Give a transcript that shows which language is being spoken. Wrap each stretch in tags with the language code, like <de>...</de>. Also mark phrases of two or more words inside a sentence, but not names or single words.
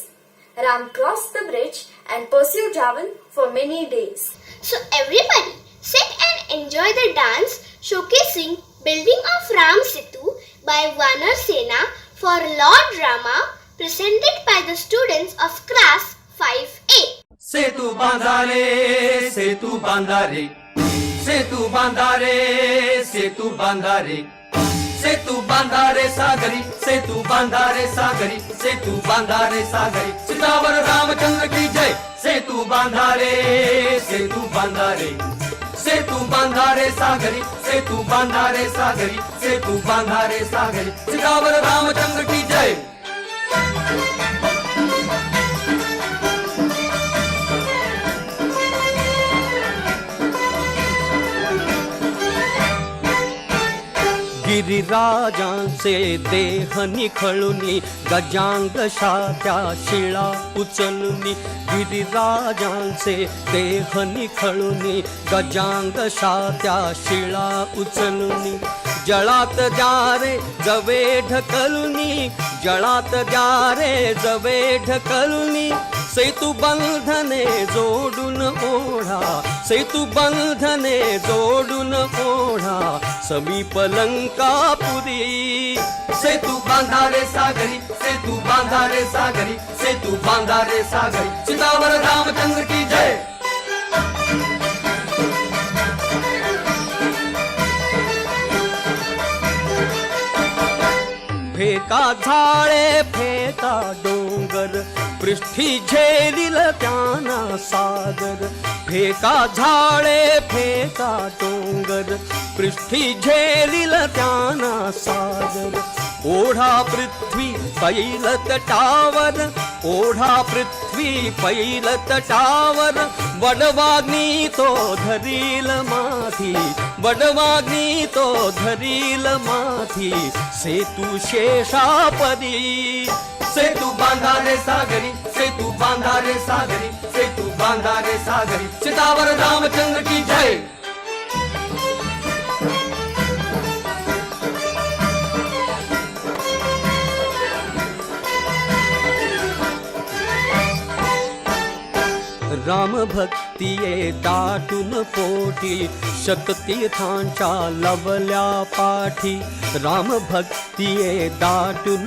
<en>Ram crossed the bridge and pursued Ravan for many days. So everybody sit and enjoy the dance showcasing building of Ram Setu by Vanar Sena for Lord Rama, presented by the students of class 5A.</en> <mr>सेतु बांधारे सेतु बांधारे सेतु बांधारे सेतु बांधारे सेतु बांधारे सागरी सेतु बांधारे सागरी सेतु बांधारे सागरी सितावर</mr> <hi>रामचंद्र की जय</hi> <mr>सेतु बांधारे सेतु बांधारे सेतु बांधारे सागरी सेतु बांधारे सागरी सेतु बांधारे सागरी सितावर</mr> <hi>रामचंद्र की जय.</hi> <mr>गिरिराजांचे देह निखळुनी गजांगशा त्या शिळा उचलुनी गिरिराजांचे देह निखळुनी गजांगशा त्या शिळा उचलुनी जळात जारे जवे ढकलुनी जळात जारे जवे ढकलुनी सेतु बंधने जोडून ओढा सेतु बंधने जोडून ओढा समीप लंकापुरी सेतु बांधारे सागरी सेतु बांधारे सागरी सेतु बांधारे सागरी सितावर</mr> <hi>रामचंद्र की जय.</hi> <mr>फेका झाळे फेका डोंगर पृष्ठी झेलिल त्याना सागर फेका झाळे फेका डोंगर पृष्ठी झेलिल त्याना सागर ओढा पृथ्वी पैल तटावर ओढा पृथ्वी पैल तटावर वडवाग्नी तो धरील माथी वडवाग्नी तो धरील माथी सेतु शेषापदी सेतु बांधारे सागरी सेतु बांधारे सागरी सेतु बांधारे सागरी सितावर</mr> <hi>रामचंद्र की जय.</hi> <mr>राम भक्तिये दाटून पोटी शततीर्थांच्या लवल्या पाठी राम भक्तिये दाटून</mr>